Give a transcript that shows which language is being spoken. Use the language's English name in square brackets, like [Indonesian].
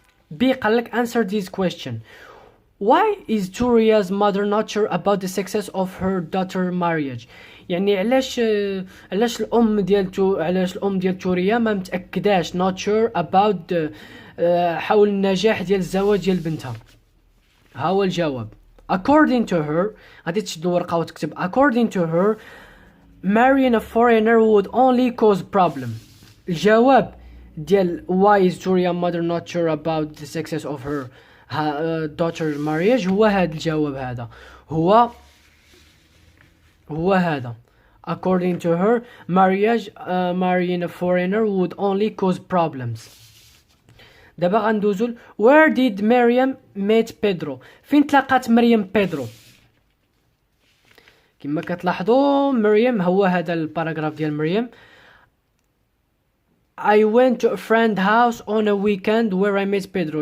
[Arabic] بي قالك [English] answer this question. Why is Turia's mother not sure about the success of her daughter marriage؟ [Arabic] يعني علاش الام ديال توريا ما متاكداش [English] not sure about [Arabic] حول النجاح ديال الزواج ديال بنتها. ها هو الجواب [English] according to her. [Arabic] غادي تشد الورقه وتكتب [English] according to her marrying a foreigner would only cause problem. [Arabic] الجواب ديال [English] why is Turia's mother not sure about the success of her daughter marriage [Arabic] هو هذا الجواب. هذا هو هذا [English] according to her marrying a foreigner would only cause problems. [Arabic] دابا غندوزو [English] where did Miriam meet Pedro؟ [Arabic] فين تلاقات مريم بيدرو؟ كما كتلاحظوا مريم هو هذا الباراغراف ديال مريم. [English] I went to a friend's house on a weekend where I met Pedro.